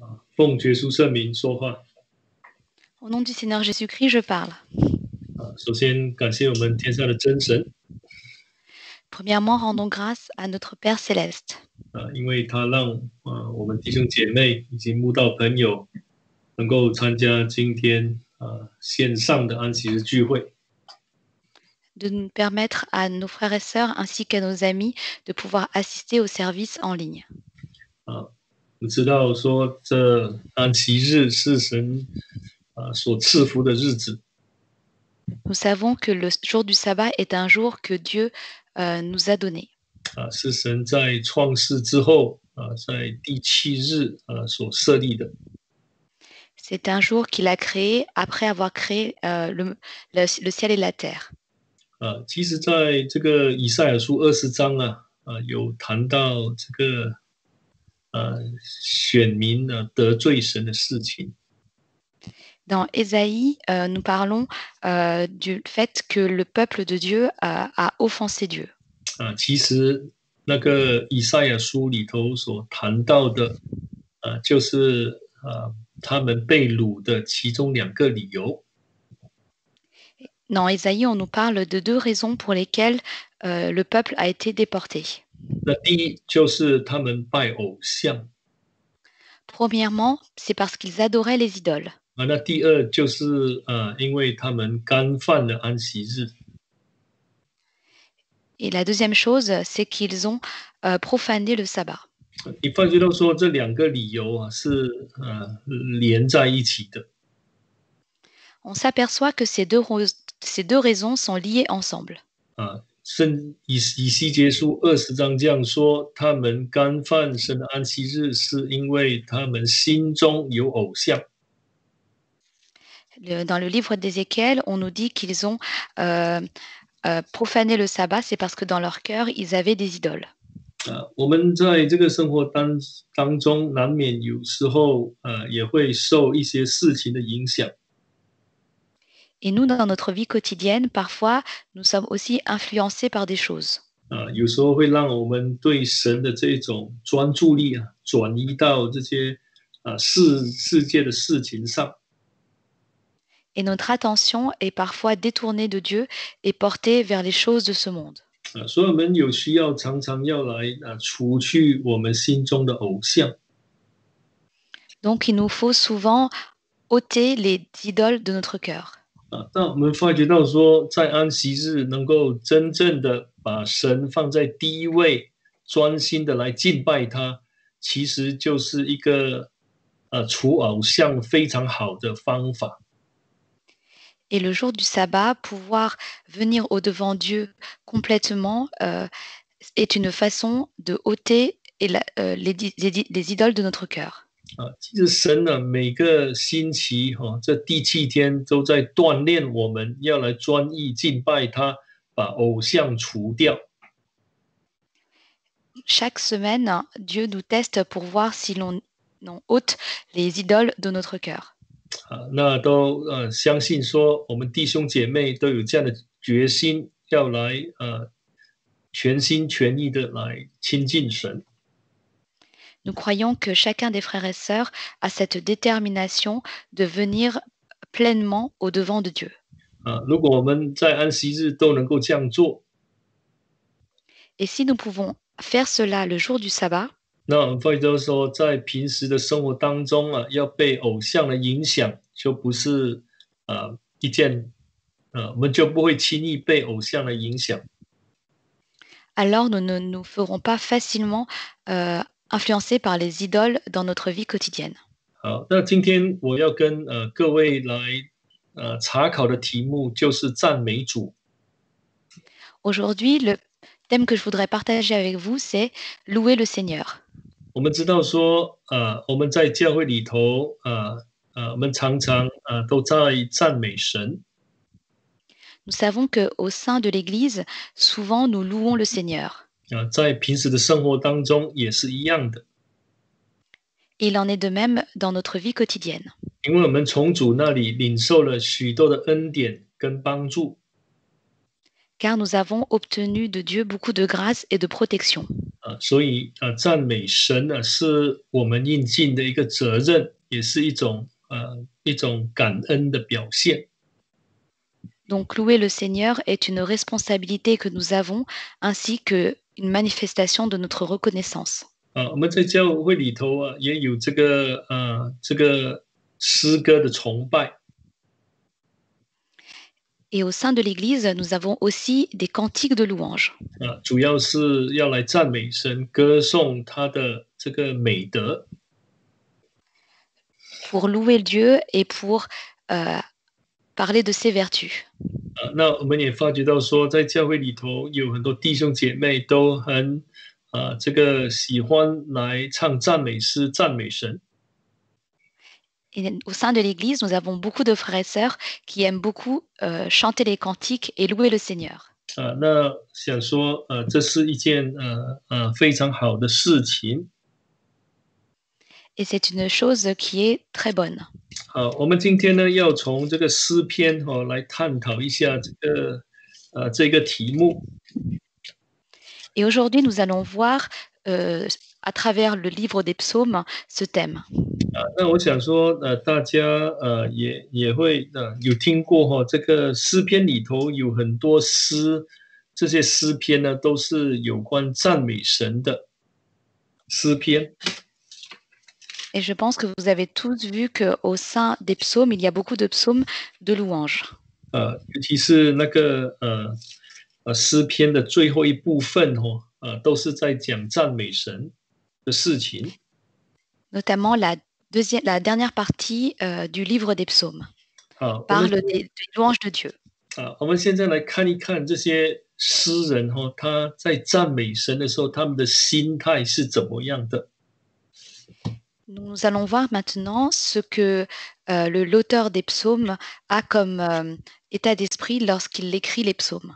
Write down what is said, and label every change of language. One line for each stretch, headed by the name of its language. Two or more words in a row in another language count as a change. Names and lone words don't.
Chinese: 奉耶稣圣名说话。
French: Au nom du Seigneur Jésus-Christ, je parle.
Chinese: 首先感谢我们天上的真神
French: Premièrement, rendons grâce à notre Père céleste,
Chinese: 因为他让我们弟兄姐妹以及慕道朋友能够参加今天线上的安息日聚会。
French: de nous permettre à nos frères et sœurs ainsi qu'à nos amis de pouvoir assister au service en ligne.
Chinese: 我们知道说这安息日是神所赐福的日子。
French: Nous savons que le jour du sabbat est un jour que Dieu nous a donné.
Chinese: 是神在创世之后在第7日所设立的。
French: C'est un jour qu'il a créé après avoir créé le ciel et la terre.
Chinese: 其实在这个以赛亚书20章有谈到这个选民得罪神的事情。
French: Dans Ésaïe, nous parlons du fait que le peuple de Dieu a offensé Dieu.
Chinese: 其实那个以赛亚书里头所谈到的就是他们被掳的其中2个理由。
French: Dans Ésaïe, on nous parle de 2 raisons pour lesquelles le peuple a été déporté.
Chinese: 那第一就是他们拜偶像。
French: Premièrement, c'est parce qu'ils adoraient les idoles.
Chinese: 那第二就是因为他们干犯了安息日。
French: Et la deuxième chose, c'est qu'ils ont profané le sabbat.
Chinese: 你发觉到说这2个理由是连在一起的。
French: On s'aperçoit que ces deux raisons sont liées ensemble.
Chinese: 以西结书20章这样说，他们干犯神的安息日，是因为他们心中有偶像。
French: Dans le livre d'Ézéchiel, on nous dit qu'ils ont profané le sabbat, c'est parce que dans leur cœur, ils avaient des idoles.
Chinese: 我们在这个生活当中，难免有时候也会受一些事情的影响。
French: Et nous, dans notre vie quotidienne, parfois, nous sommes aussi influencés par des choses.
Chinese: 有时候会让我们对神的这种专注力转移到这些世界的事情上。
French: Et notre attention est parfois détournée de Dieu et portée vers les choses de ce monde.
Chinese: 所以我们有需要常常要来除去我们心中的偶像。
French: Donc, il nous faut souvent ôter les idoles de notre cœur.
Chinese: 那我们发觉到说，在安息日能够真正的把神放在第一位，专心的来敬拜他，其实就是一个除偶像非常好的方法。
French: Et le jour du sabbat, pouvoir venir au-devant Dieu complètement est une façon de ôter les idoles de notre cœur.
Chinese: 其实神每个星期这第7天都在锻炼我们，要来专一敬拜他，把偶像除掉。
French: Chaque semaine, Dieu nous teste pour voir si l'on ôte les idoles de notre cœur.
Chinese: 那都相信说，我们弟兄姐妹都有这样的决心，要来全心全意的来亲近神。
French: Nous croyons que chacun des frères et sœurs a cette détermination de venir pleinement au-devant de Dieu.
Chinese: 如果我们在安息日都能够这样做，
French: Et si nous pouvons faire cela le jour du sabbat,
Chinese: 那我们发觉说，在平时的生活当中要被偶像的影响，就不是一件我们就不会轻易被偶像的影响。
French: alors nous ne nous ferons pas facilement influencés par les idoles dans notre vie quotidienne.
Chinese: 好，那今天我要跟各位来查考的题目就是赞美主。
French: Aujourd'hui, le thème que je voudrais partager avec vous, c'est louer le Seigneur.
Chinese: 我们知道说我们在教会里头我们常常都在赞美神。
French: Nous savons qu'au sein de l'Église, souvent nous louons le Seigneur.
Chinese: 在平时的生活当中也是一样的。
French: Et il en est de même dans notre vie quotidienne.
Chinese: 因为我们从主那里领受了许多的恩典跟帮助。
French: Car nous avons obtenu de Dieu beaucoup de grâce et de protection.
Chinese: 所以赞美神是我们应尽的一个责任， 也是一种感恩的表现。
French: Donc louer le Seigneur est une responsabilité que nous avons ainsi qu'une manifestation de notre reconnaissance.
Chinese: 我们在教会里头也有这个诗歌的崇拜。
French: Et au sein de l'Église, nous avons aussi des cantiques de louange.
Chinese: 主要是要来赞美神，歌颂他的这个美德。
French: Pour louer Dieu et pour parler de ses vertus.
Chinese: 那我们也发觉到说，在教会里头有很多弟兄姐妹都很这个喜欢来唱赞美诗、赞美神。
French: Et au sein de l'Église, nous avons beaucoup de frères et sœurs qui aiment beaucoup chanter les cantiques et louer le Seigneur.
Chinese: 那想说这是一件非常好的事情。
French: Et c'est une chose qui est très bonne.
Chinese: 我们今天呢要从这个诗篇来探讨一下这个题目。
French: Et aujourd'hui, nous allons voir à travers le livre des psaumes ce thème.
Chinese: 那我想说大家也会有听过这个诗篇里头有很多诗，这些诗篇呢都是有关赞美神的诗篇。
French: Et je pense que vous avez tous vu qu'au sein des psaumes, il y a beaucoup de psaumes de louanges.
Chinese: 尤其是那个诗篇的最后一部分都是在讲赞美神的事情。
French: Notamment la dernière partie du livre des psaumes parle des louanges de Dieu.
Chinese: 我们现在来看一看这些诗人他在赞美神的时候，他们的心态是怎么样的。
French: Nous allons voir maintenant ce que l'auteur des psaumes a comme état d'esprit lorsqu'il écrit les psaumes.